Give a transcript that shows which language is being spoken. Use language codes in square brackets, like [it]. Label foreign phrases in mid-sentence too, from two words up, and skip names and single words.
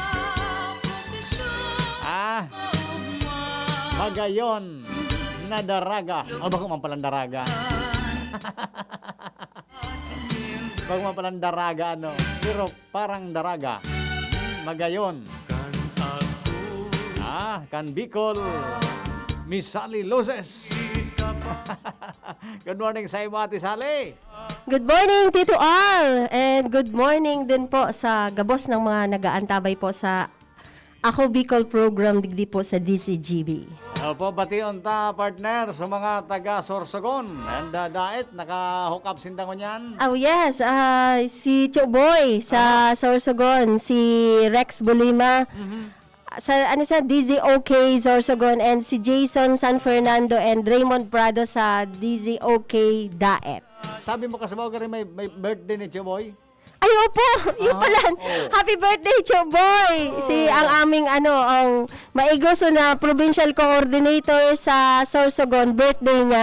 [bik] Magayon na daraga. Bako man palang daraga. Bako man palang daraga, ano. Pero parang daraga. Magayon. Kan Bicol. Miss Sally Loses. [en] Good morning [bik] sa iyo, Ate Sally. [en] Good morning, Tito Al. And good morning [bik] din po sa gabos ng mga nag-aantabay po sa Ako Bicol program digdi po sa DCGB. Opo, bation ta, partner, sa mga taga Sorsogon. And Daet, naka-hook up sindangon yan. [en] Oh yes, [bik] si Choboy sa Sorsogon, si Rex Bulima, sa DZOK Sorsogon, and si Jason San Fernando and Raymond Prado sa DZOK Daet. [tl] Sabi mo kasi rin may birthday ni Choboy? Ay, opo, yun pala. [en] Happy birthday, [tl] Choboy! [bik] Si ang aming ang maigoso na provincial coordinator sa Sorsogon, birthday niya.